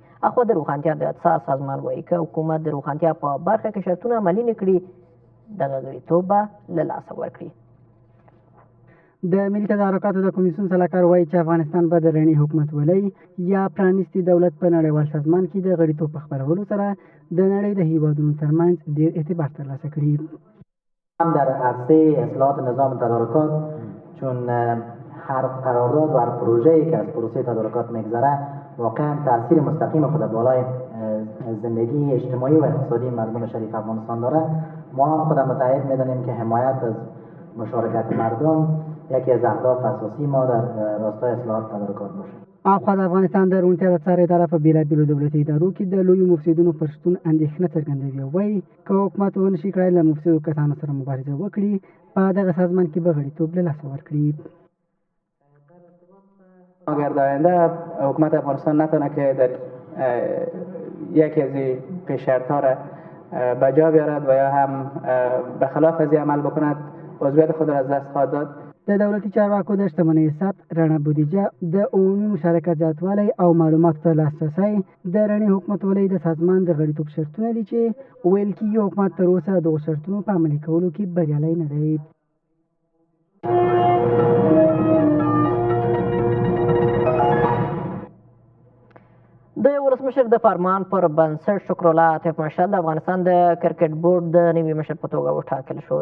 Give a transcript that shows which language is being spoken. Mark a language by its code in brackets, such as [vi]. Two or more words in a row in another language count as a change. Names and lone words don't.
[ps] اخوا د روښانتیا د څار سازمان وایي که حکومت د روښانتیا په برخه کې شرطونه عملي نه کړي دغه غړیتوب به له لاسه ورکړي. د ملي تدارکاتو د کمیسیون سلاکار وایي چې افغانستان به د رڼې حکومتولۍ یا پرانیستي دولت په نړیوال سازمان کې د غړیتوب په خپرولو سره د نړۍ د هیوادونو ترمنځ ډیر اعتبار ترلاسه کړي. [fa] هم در عرصه اصلاحات نظام تدارکات چون هر قرارداد و هر پروژه‌ای که از پروسه تدارکات میگذره واقعا تاثیر مستقیم خود بالای زندگی اجتماعی و اقتصادی مردم شریف افغانستان داره. ما هم خود متعهد میدانیم که حمایت از مشارکت مردم یکی از اهداف اساسی ما در راستای اصلاحات تدارکات باشه. [ps] اخوا د افغانستان د روڼتیا د څار اداره په بېلابېلو دولتي ادارو کې د لویو مفسدونو پر شتون اندېښنه څرګندوي او وایي که حکومت ونشي کړای له مفسدو کسانو سره مبارزه وکړي په دغه سازمان کې به غړیتوب له لاسه ورکړي. [fa] اگر در آینده حکومت افغانستان نتونه که در یکی از پیش‌شرط‌ها را به جا بیارد و یا هم به خلاف از عمل بکند عضویت خود را از دست خواهد داد. [ps] د دولتي چارواکو د شتمنۍ ثبت، رڼه بودیجه، د عمومي مشارکت زیاتوالی او معلوماتو ته لاسرسی د رڼې حکومتولۍ د سازمان د غړیتوب شرطونه دي چې ویل کېږي حکومت تر اوسه دغو شرطونو په عملي کولو کې بریالی نه دی. د ولسمشر د فرمان پر بنسټ شکرالله عاطف مشال د افغانستان د کرکټ بورډ د نوي مشر په توګه وټاکل شو.